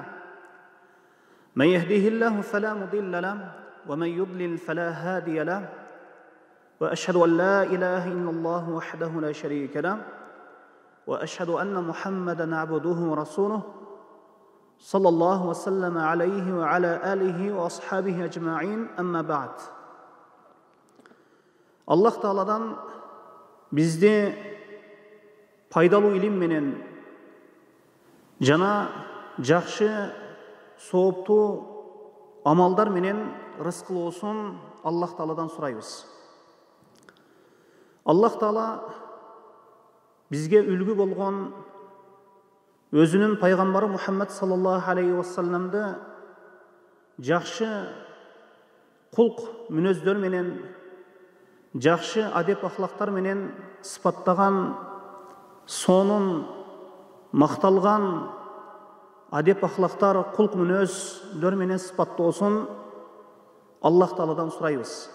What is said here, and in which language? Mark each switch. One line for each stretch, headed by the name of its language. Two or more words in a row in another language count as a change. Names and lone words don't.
Arabic: من يهده الله فلا مضل له ومن يضلل فلا هادي له وأشهد أن لا إله إلا الله وحده لا شريك له وأشهد أن محمدًا عبده ورسوله صلى الله وسلم عليه وعلى آله وأصحابه أجمعين. أما بعد.
Kyrgyz: Allah Taala'dan bizde пайдалуу илим менен жана жакшы сооптуу амалдар менен рызкылоосун Аллах Тааладан сурайбыз. Аллах Таала бизге үлгү болгон өзүнүн пайгамбары Мухаммад
Arabic: صلى الله عليه
Kyrgyz: вассаламды жакшы кулк мүнөздөр менен, жакшы адеп ахлактар менен сыпаттаган, сонун макталган адеп ахлактар, кулк мүнөздөр менен сыпаттоосун Аллах Тааладан сурайбыз.